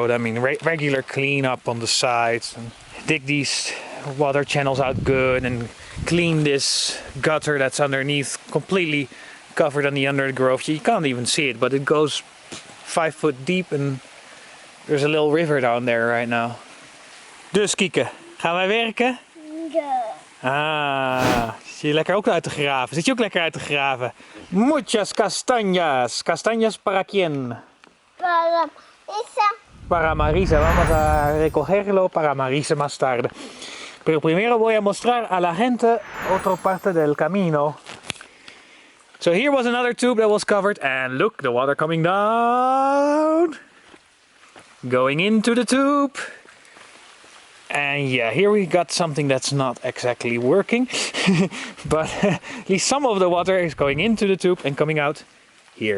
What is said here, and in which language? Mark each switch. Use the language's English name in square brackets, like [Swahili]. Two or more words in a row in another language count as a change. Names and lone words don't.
[English] I mean, regular cleanup on the sides, and dig these water channels out good, and clean this gutter that's underneath, completely covered on the undergrowth. You can't even see it, but it goes 5 foot deep, and there's a little river down there right now. [Dutch] Dus Kieke, gaan wij werken? Ja. Ah, zie je lekker ook uit te graven? Zit je ook lekker uit te graven? [Spanish] Muchas castañas. Castañas para quién? Para esa. Para Marisa. Vamos a recogerlo para Marisa más tarde. Pero primero voy a mostrar a la gente otra parte del camino. [English] So here was another tube that was covered, and look, the water coming down, going into the tube. And yeah, here we got something that's not exactly working, but at least some of the water is going into the tube and coming out here.